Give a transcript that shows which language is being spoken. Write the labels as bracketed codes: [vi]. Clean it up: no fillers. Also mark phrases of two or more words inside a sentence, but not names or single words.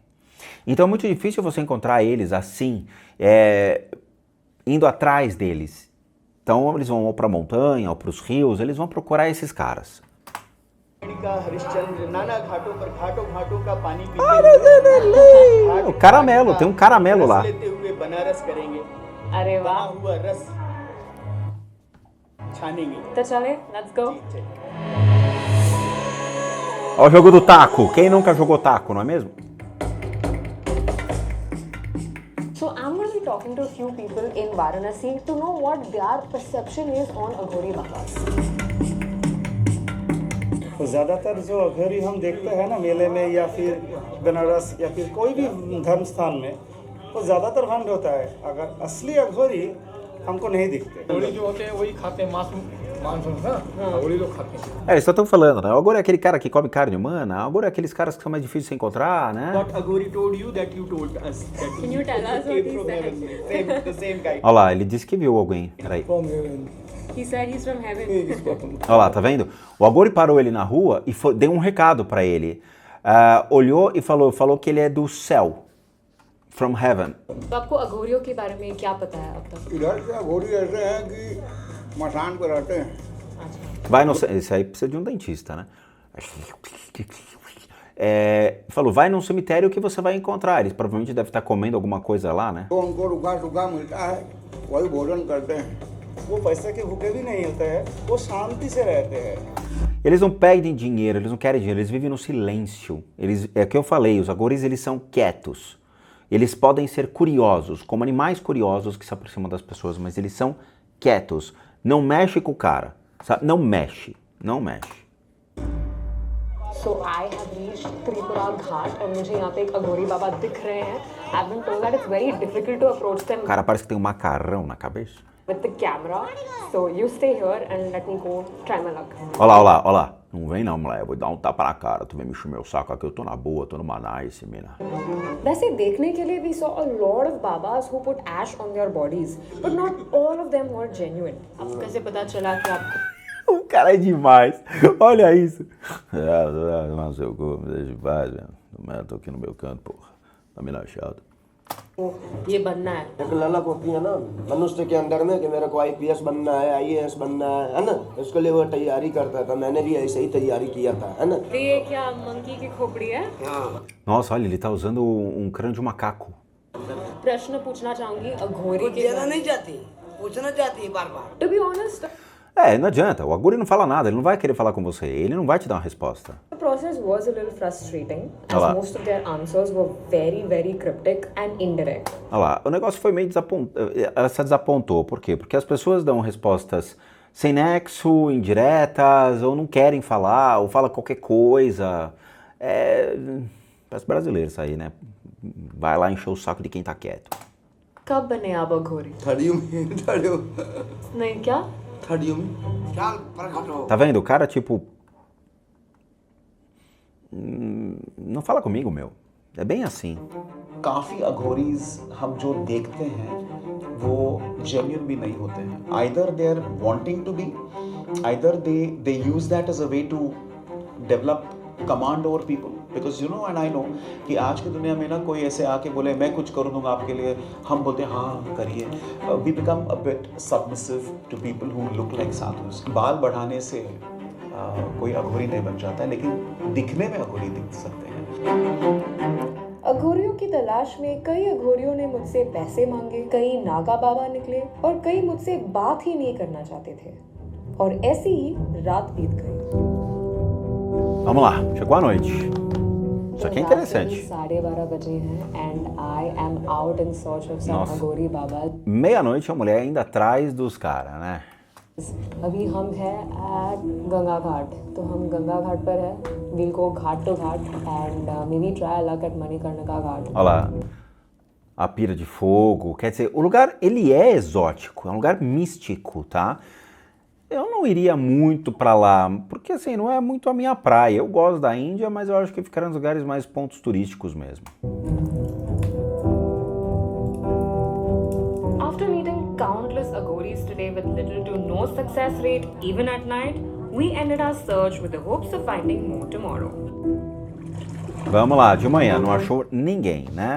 [pt] Então é muito difícil você encontrar eles assim, indo atrás deles. Então eles vão ou para a montanha ou para os rios, eles vão procurar esses caras. O caramelo, tem um caramelo lá. [hi] अरे वाह, तो चले, [en] let's go. [pt] Olha o jogo do taco. Quem nunca jogou taco, não é mesmo? [en] So I'm going to be talking to a few people in Varanasi to know what their perception is on Aghori Babas. [hi] तो ज़्यादातर जो अघोरी हम देखते हैं ना मेले में या फिर बनारस या फिर कोई भी धर्म स्थान में, तो ज़्यादातर भंड होता है। अगर असली अघोरी हमको नहीं दिखते। अघोरी जो होते हैं वही खाते हैं मांस ना, अघोरी लोग खाते हैं। [pt] Eles só estão falando, né? O aghori é aquele cara que come carne humana, o aghori é aqueles caras que são mais difíceis de encontrar, né? [en] What Aghori told you that you told us. Can you tell us what he said? The same guy. [pt] Olha lá, ele disse que viu alguém. Peraí. [en] He said he's from heaven. [pt] Olha lá, tá vendo? O aghori parou ele na rua e deu um recado pra ele. Olhou e falou que ele é do céu. [en] From heaven. [hi] तो आपको अघोरियों के बारे में क्या पता है अब तक? इधर से अघोरी ऐसे हैं कि मसान पर रहते हैं। [pt] Vai no, esse aí precisa de um dentista, né? Falou, vai num cemitério que você vai encontrar. Eles provavelmente devem estar comendo alguma coisa lá, né? [hi] तो उनको रुका सुखा मिलता है, वही भोजन करते हैं। वो पैसे के भूखे भी नहीं होते हैं, वो शांति से रहते हैं। [pt] Eles não pedem dinheiro, eles não querem dinheiro, eles vivem no silêncio. É o que eu falei, os aghoris eles são quietos. Eles podem ser curiosos, como animais curiosos que se aproximam das pessoas, mas eles são quietos. Não mexe com o cara, sabe? Não mexe, não mexe. [en] So I have reached Tripura Ghat [hi] और मुझे यहाँ पे एक अघोरी बाबा दिख रहे हैं. [en] I've been told that it's very difficult to approach them [pt] O cara parece que tem um macarrão na cabeça. [en] with the camera. So you stay here and let me go try my luck. [pt] Olha lá, olha lá, olha lá. Não vem não, moleque. Eu vou dar um tapa na cara. Tu vem me encher meu saco aqui. Eu tô na boa, tô numa nice, mina. [hi] वैसे देखने के लिए [en] we saw a lot of babas who put ash on their bodies, but not all of them were genuine. [hi] आपको कैसे पता चला कि आप [pt] O cara é demais. Olha isso. Não sei o que, me deixa em paz, velho. Tô aqui no meu canto, porra. Tá me achado. [hi] ये बनना है? एक ललक होती है ना मनुष्य के अंदर में कि मेरे को आईपीएस बनना है, आईएएस बनना है ना, इसके लिए वो तैयारी करता था। मैंने भी ऐसे ही तैयारी किया था, है ना। ये क्या मंकी की खोपड़ी है? [pt] Nossa, olha, ele tá usando um crânio de macaco. [hi] प्रश्न पूछना चाहूंगी अघोरी के बारे में। नहीं चाहती, पूछना चाहती है बार-बार। [en] To be honest, [pt] Não adianta. O aghori não fala nada. Ele não vai querer falar com você. Ele não vai te dar uma resposta. [en] The process was a little frustrating [pt] Olha lá. [en] as most of their answers were very, very cryptic and indirect. [pt] Olha lá, o negócio foi meio desapontado. Ela se desapontou. Por quê? Porque as pessoas dão respostas sem nexo, indiretas, ou não querem falar, ou fala qualquer coisa. Parece brasileiro isso aí, né? vai lá encher o saco de quem tá quieto. [hi] कब बने आप अघोरी? नहीं क्या? [pt] Tá vendo? O cara, tipo... não fala comigo, meu. É bem assim. [hi] काफी अघोरीज हम जो देखते हैं वो जेन्युइन भी नहीं होते हैं. [en] Either they are wanting to be, either they use that as a way to develop command over people. Because you know and I know [hi] कि आज की दुनिया में ना कोई ऐसे आके बोले मैं कुछ कर दूंगा आपके लिए, हम बोलते हैं हाँ करिए. [en] We become a bit submissive to people who look like sadhus. [hi] बाल बढ़ाने से कोई अघोरी नहीं बन जाता है, लेकिन दिखने में अघोरी दिख सकते हैं. अघोरियों की तलाश में कई अघोरियों ने मुझसे पैसे मांगे, कई नागा बाबा निकले और कई मुझसे बात ही नहीं करना चाहते थे. और ऐसी ही रात बीत गई. [pt] Vamos lá, chegou a noite. Isso aqui é interessante. [en] 12:30 [hi] बजे हैं [en] and I am out in search of some [pt] Nossa. [hi] अघोरी बाबा. [pt] Meia-noite a mulher ainda atrás dos caras, né? [hi] अभी हम हैं at गंगा घाट, तो हम गंगा घाट पर है. [en] We'll go घाट to घाट and maybe try a luck at Manikarnika घाट. [pt] Olha lá, a pira de fogo, quer dizer, o lugar ele é exótico, é um lugar místico, tá? Eu não iria muito pra lá, porque assim, não é muito a minha praia. Eu gosto da Índia, mas eu acho que ficar nos lugares mais pontos turísticos mesmo. [en] After meeting countless Aghoris today with little to no success rate, even at night, we ended our search with the hopes of finding more tomorrow. [pt] Vamos lá, de manhã, não achou ninguém, né?